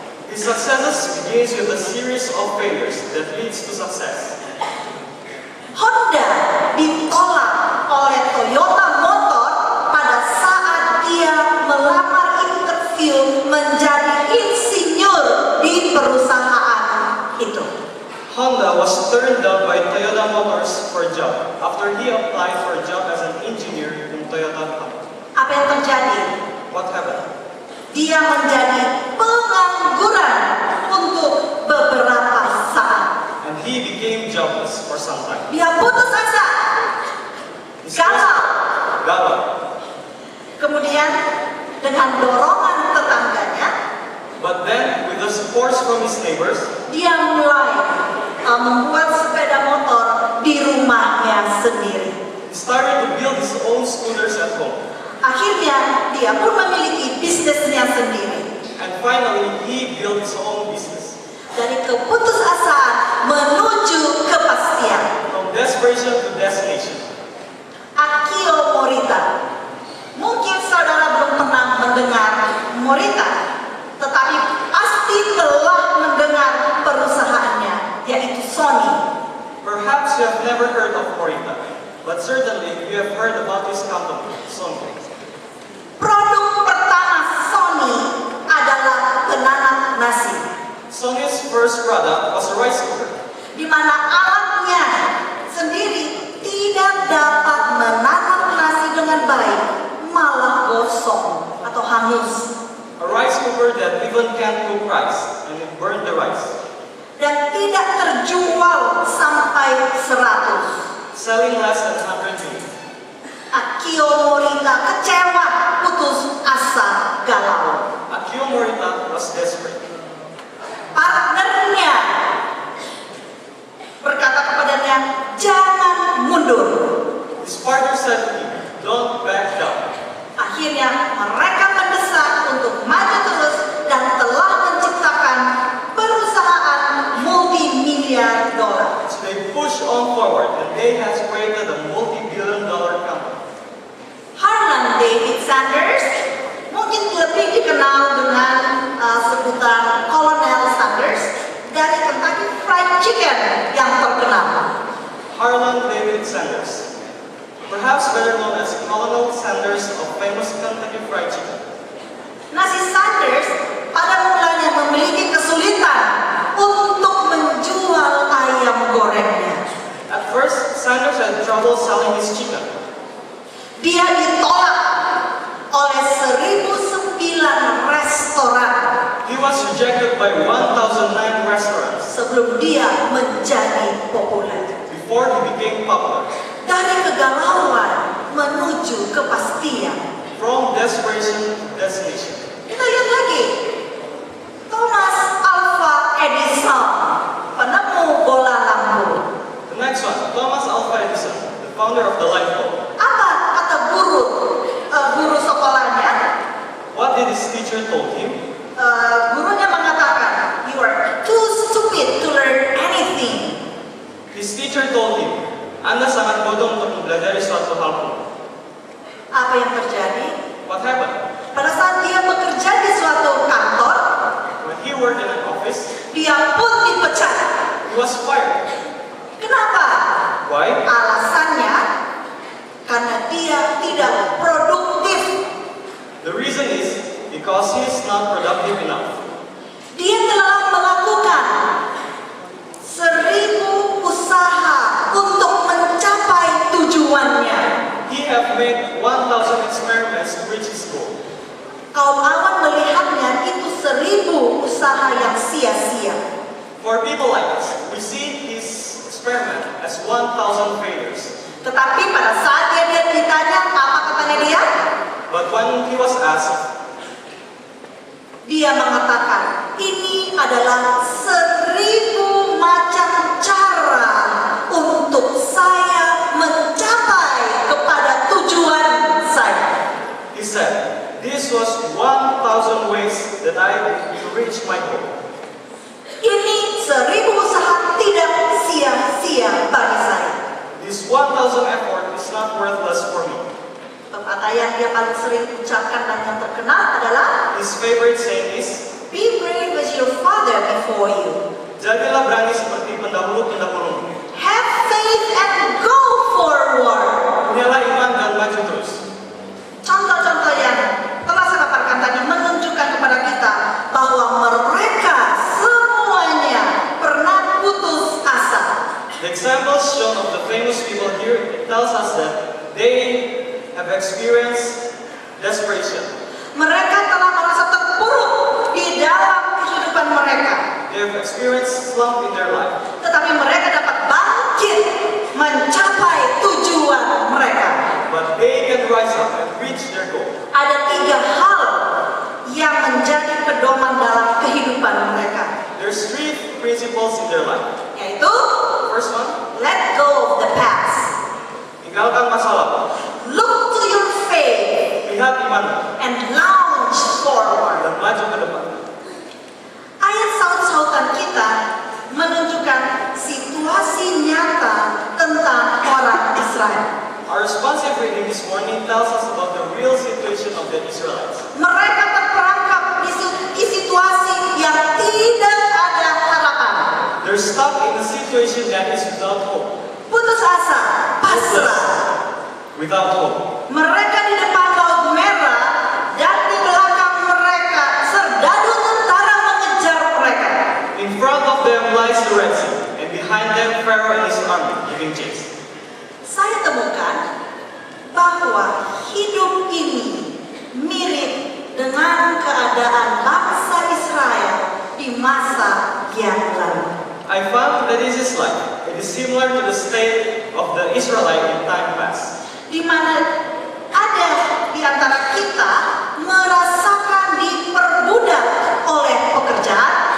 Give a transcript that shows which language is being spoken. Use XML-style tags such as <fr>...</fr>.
<en>His successes begins with a series of failures that leads to success.</en> <id>Honda ditolak oleh Toyota Motor pada saat dia melamar interview menjadi insinyur di perusahaan itu.</id> <en>Honda was turned down by Toyota Motors for a job after he applied for a job as an engineer in Toyota company.</en> <id>Apa yang terjadi?</id> <en>What happened?</en> <id>Dia menjadi pengangguran untuk beberapa saat.</id> <en>And he became jobless for some time.</en> <id>Dia putus asa,</id> <en>His</en> <id>galau. galau. Kemudian dengan dorongan tetangganya,</id> <en>But then, with the support from his neighbors,</en> <id>dia mulai membuat sepeda motor di rumahnya sendiri.</id> <en>he started to build his own scooters at home.</en> <id>Akhirnya dia pun memiliki bisnisnya sendiri.</id> <en>And finally, he built his own business.</en> <id>Dari keputusasaan menuju kepastian.</id> <en>From desperation to destination.</en> <id>Akio Morita. Mungkin saudara belum pernah mendengar Morita, tetapi pasti telah mendengar perusahaannya, yaitu Sony.</id> <en>Perhaps you have never heard of Morita, but certainly you have heard about his company, Sony.</en> <id>Produk pertama Sony adalah penanam nasi,</id> <en>Sony's first product was a rice cooker,</en> <id>di mana alatnya sendiri tidak dapat menanam nasi dengan baik, malah hangus.</id> <en>A rice cooker that even can't cook rice, and it burned the rice.</en> <id>Dan tidak terjual sampai 100.</id> <en>Selling less than 100 units.</en> <id>Akio Morita kecewa, putus asa, galau.</id> <en>Akio Morita was desperate.</en> <id>Partnernya berkata kepadanya, jangan mundur.</id> <en>His partner said to him, "Don't back down."</en> <id>Akhirnya mereka mendesak untuk maju terus dan telah menciptakan perusahaan multi-miliar dolar.</id> <en>So they push on forward, and they has created a multi-billion-dollar company.</en> <id>Harlan David Sanders mungkin lebih dikenal dengan sebutan Colonel Sanders dari Kentucky Fried Chicken yang terkenal.</id> <en>Harlan David Sanders, perhaps better known as Colonel Sanders of famous Kentucky Fried Chicken.</en> <id>Nasi Sanders pada mulanya memiliki kesulitan untuk menjual ayam gorengnya.</id> <en>At first, Sanders had trouble selling his chicken.</en> <id>Dia ditolak oleh 1.009 restoran</id> <en>He was rejected by 1,009 restaurants</en> <id>sebelum dia menjadi populer.</id> <en>before he became popular.</en> <id>Dari kegalauan menuju kepastian.</id> <en>From desperation to destination.</en> <id>Kita lihat lagi. Thomas Alva Edison, penemu bola lampu.</id> <en>The next one, Thomas Alva Edison, the founder of the light bulb.</en> <id>Apa kata guru sekolahnya?</id> <en>What did his teacher told him?</en> <id>Gurunya mengatakan,</id> <en>you are too stupid to learn anything. His teacher told him,</en> <id>Anda sangat bodoh untuk mempelajari suatu hal pun. Apa yang terjadi?</id> <en>What happened?</en> <id>Pada saat dia bekerja di suatu kantor,</id> <en>When he worked in an office,</en> <id>dia pun dipecat.</id> <en>he was fired.</en> <id>Kenapa?</id> <en>Why?</en> <id>Alasannya karena dia tidak produktif.</id> <en>The reason is because he is not productive enough.</en> <id>Dia telah melakukan 1.000 usaha untuk mencapai tujuannya.</id> <en>He have made 1,000 experiments to reach his goal.</en> <id>Kaum awam melihatnya itu 1.000 usaha yang sia-sia.</id> <en>For people like us, we see his experiment as 1,000 failures.</en> <id>Tetapi pada saat dia ditanya, apa katanya dia?</id> <en>But when he was asked,</en> <id>Dia mengatakan, ini adalah 1.000 macam cara untuk saya mencapai kepada tujuan saya.</id> <en>he said, this was 1,000 ways that I to reach my goal.</en> <id>Ini 1.000 usaha tidak sia-sia bagi saya.</id> <en>This 1,000 effort is not worthless for me.</en> <id>Pepatah yang dia paling sering ucapkan dan yang terkenal adalah,</id> <en>His favorite saying is, be brave as your father before you.</en> <id>jadilah berani seperti pendahulu-pendahulumu.</id> <en>Have faith and go forward.</en> <id>Punyalah iman dan maju terus. Contoh-contoh yang telah saya paparkan tadi menunjukkan kepada kita bahwa mereka semuanya pernah putus asa.</id> <en>The examples shown of the famous people here tells us that they have experienced desperation.</en> <id>Mereka telah merasa terpuruk di dalam kehidupan mereka.</id> <en>They have experienced slump in their life.</en> <id>Tetapi mereka dapat bangkit mencapai tujuan mereka.</id> <en>But they can rise up and reach their goal.</en> <id>Ada 3 hal yang menjadi pedoman dalam kehidupan mereka.</id> <en>There's 3 principles in their life.</en> <id>Yaitu,</id> <en>First one, let go of the past.</en> <id>tinggalkan masa lalu.</id> <en>Look to your faith</en> <id>Lihat iman</id> <en>and launch forward.</en> <id>dan maju ke depan. Ayat saut-sautan kita menunjukkan situasi nyata tentang orang Israel.</id> <en>Our responsive reading this morning tells us about the real situation of the Israelites.</en> <id>Mereka terperangkap di situasi yang tidak ada harapan.</id> <en>They're stuck in a situation that is without hope.</en> <id>Putus asa, pasrah.</id> <en>Without hope.</en> <id>Mereka di depan Laut Merah dan di belakang mereka serdadu tentara mengejar mereka.</id> <en>In front of them lies the Red Sea, and behind them Pharaoh and his army giving chase.</en> <id>Saya temukan bahwa hidup ini mirip dengan keadaan bangsa Israel di masa yang lalu.</id> <en>I found that this is life. It is similar to the state of the Israelite in time past.</en> <id>Di mana ada di antara kita merasakan diperbudak oleh pekerjaan,</id>